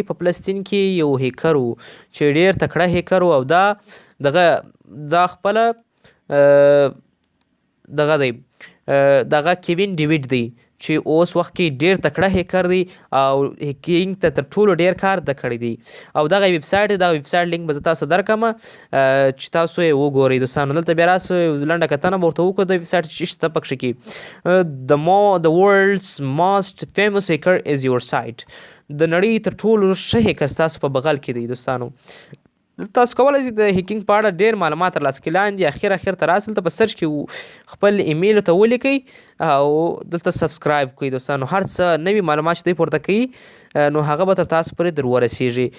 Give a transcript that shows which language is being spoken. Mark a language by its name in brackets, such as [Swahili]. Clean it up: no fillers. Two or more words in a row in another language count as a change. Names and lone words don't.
[Pashto] په فلسطین کې یو هیکر و چې ډېر تکړه هیکر و او دا خپله دغه دی، دغه کیوین ډیویډ دی چې اوس وخت کې ډېر تکړه هیکر دی او هیکینګ ته تر ټولو ډېر کار ده کړی دی. او دغه ویب سایټ دی، دغه ویب سایټ لینک به زه تاسو درکړم چې تاسو یې وګورئ دوستانو. دلته بیا راسو لنډه کتنه به ورته وکړو د ویب سایټ چې شته پکښې کې. [English] The world's most famous hacker is your site. [Pashto] د نړۍ تر ټولو ښه هیکر ستاسو په بغل کې دی دوستانو. تاسو کولی شئ د هیکینګ په اړه ډېر معلومات ترلاسه کړئ. لاندې اخر ته راسئ، دلته په سرچ کې خپل ایمیل ته ولیکئ او دلته سبسکرایب کړئ دوستانو. هر څه نوي معلومات چې دوی پورته کوي نو هغه به تر تاسو پورې در ورسیږي.